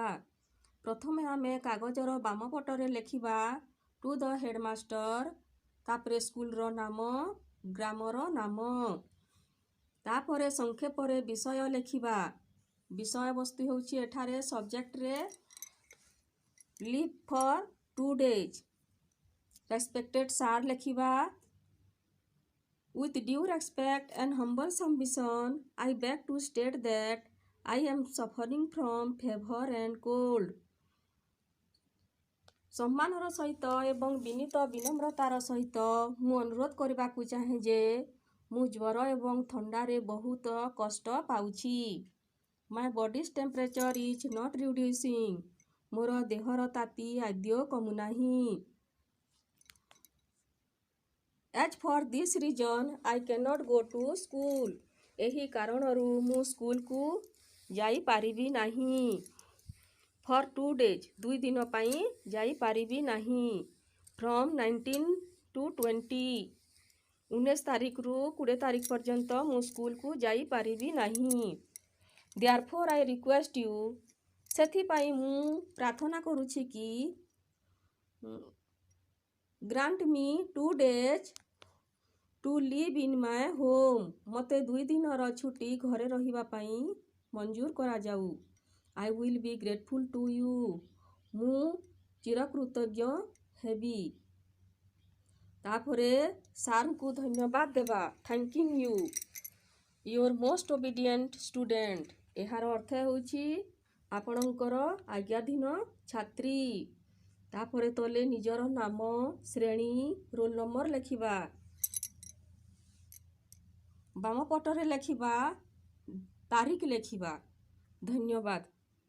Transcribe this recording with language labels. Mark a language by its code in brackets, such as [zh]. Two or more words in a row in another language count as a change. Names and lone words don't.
[or] ପ୍ରଥମେ ଆମେ କାଗଜର ବାମ ପଟରେ ଲେଖିବା [en] to the headmaster, [or] ତାପରେ ସ୍କୁଲର ନାମ, ଗ୍ରାମର ନାମ, ତାପରେ ସଂକ୍ଷେପରେ ବିଷୟ ଲେଖିବା। ବିଷୟବସ୍ତୁ ହେଉଛି ଏଠାରେ ସବଜେକ୍ଟରେ [en] leave for 2 days. Respected sir ଲେଖିବା। With due respect and humble submission, I beg to state that I am suffering from fever and cold। [or] ସମ୍ମାନର ସହିତ ଏବଂ ବିନୀତ ବିନମ୍ରତାର ସହିତ ମୁଁ ଅନୁରୋଧ କରିବାକୁ ଚାହେଁ ଯେ ମୁଁ ଜ୍ୱର ଏବଂ ଥଣ୍ଡାରେ ବହୁତ କଷ୍ଟ ପାଉଛି। [en] My body's temperature is not reducing। [or] ମୋର ଦେହର ତାତି ଆଦୌ କମୁନାହିଁ। [en] As for this reason, I cannot go to school। [or] ଏହି କାରଣରୁ ମୁଁ ସ୍କୁଲକୁ ଯାଇପାରିବି ନାହିଁ। [en] For 2 days, [or] 2 ଦିନ ପାଇଁ ଯାଇପାରିବି ନାହିଁ। [en] From 19 to 20, [or] 19 ତାରିଖରୁ 20 ତାରିଖ ପର୍ଯ୍ୟନ୍ତ ମୁଁ ସ୍କୁଲକୁ ଯାଇପାରିବି ନାହିଁ। [en] Therefore, I request you, [or] ସେଥିପାଇଁ ମୁଁ ପ୍ରାର୍ଥନା କରୁଛି କି [en] grant me 2 days to live in my home। [or] ମୋତେ 2 ଦିନର ଛୁଟି ଘରେ ରହିବା ପାଇଁ ମଞ୍ଜୁର କରାଯାଉ। [en] I will be grateful to you। [or] ମୁଁ ଚିରକୃତଜ୍ଞ ହେବି। ତାପରେ ସାର୍ଙ୍କୁ ଧନ୍ୟବାଦ ଦେବା। [en] Thanking you, your most obedient student। [or] ଏହାର ଅର୍ଥ ହେଉଛି ଆପଣଙ୍କର ଆଜ୍ଞାଧୀନ ଛାତ୍ରୀ। ତାପରେ ତଳେ ନିଜର ନାମ, ଶ୍ରେଣୀ, [en] roll number [or] ଲେଖିବା। ବାମ ପଟରେ ଲେଖିବା ତାରିଖ ଲେଖିବା। ଧନ୍ୟବାଦ।